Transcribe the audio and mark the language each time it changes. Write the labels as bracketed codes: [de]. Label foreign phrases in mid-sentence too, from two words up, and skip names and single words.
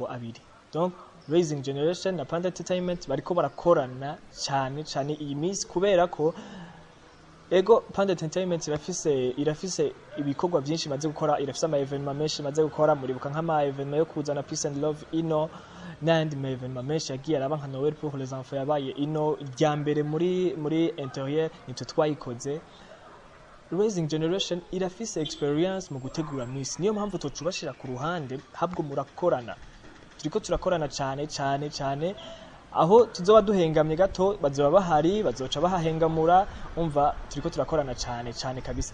[rn] abiri donc Rising Generation na Panda Entertainment bariko barakorana cyane iyi miss kubera ko ego Panda Entertainment irafise ibikorwa byinshi maze gukora, irafise ama evenement menshi maze gukora, muribuka nk'ama evenement yo kuzana Peace and Love ino n'andi ma evenement menshi yagiye araba nka Noël pour les enfants yabaye ino rya mbere muri intérieur nitwe twayikoze. Raising Generation irafise experience mu gutegura Miss, niyo mpamvu tocubashira ku ruhande habwo murakorana, turiko turakorana cyane aho tuzoba duhengamye gato bazoba bahari, bazoca bahahengamura, umva turiko turakorana cyane kabisa.